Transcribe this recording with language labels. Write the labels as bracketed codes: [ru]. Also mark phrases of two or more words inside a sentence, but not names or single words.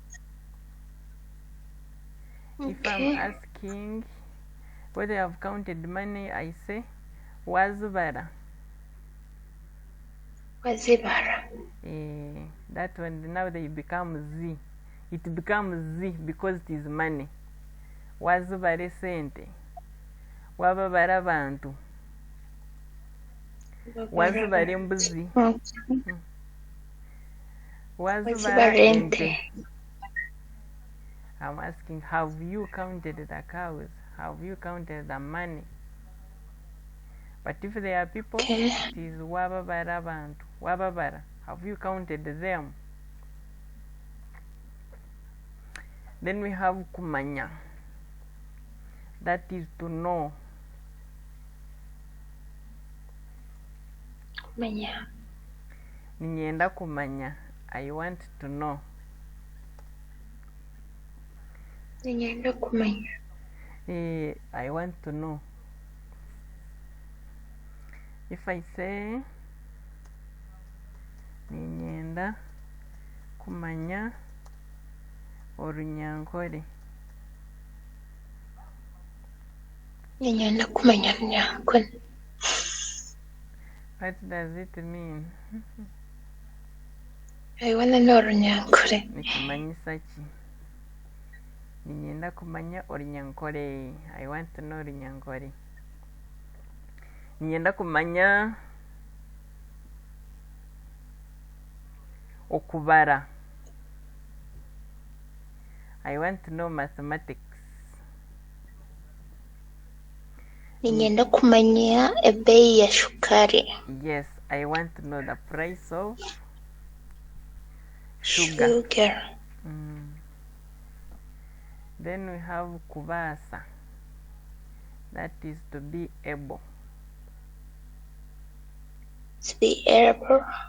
[en] Okay. If I'm asking whether I've counted money, I say wazubara. [nyn] Wazibara. [en] That one, now they become Z. It becomes Z because it is money. [nyn] Wazubare sente. Wababara bantu. Wazubare mbuzi. Wazubara ente. [en] I'm asking, have you counted the cows? Have you counted the money? But if they are people, it is [nyn] wababara bantu. Wababara. [en] Have you counted them? Then we have kumanya. That is to know. [nyn] Kumanya. Ninyenda kumanya. [en] I want to know. [nyn] Ninyenda kumanya. [en] I want to know. If I say [nyn] ninyenda kumanya Runyankore. Ninyenda kumanya Runyankore. [en] What does it mean? I want to know Runyankore. [nyn] Nikumanyisa ki? Ninyenda kumanya Runyankore. [en] I want to know Runyankore. [nyn] Ninyenda kumanya okubara. [en] I want to know mathematics. [nyn] Ninyenda kumanya ebei ya shukari. [en] Yes, I want to know the price of sugar. Then we have kubasa. That is to be able. To be able.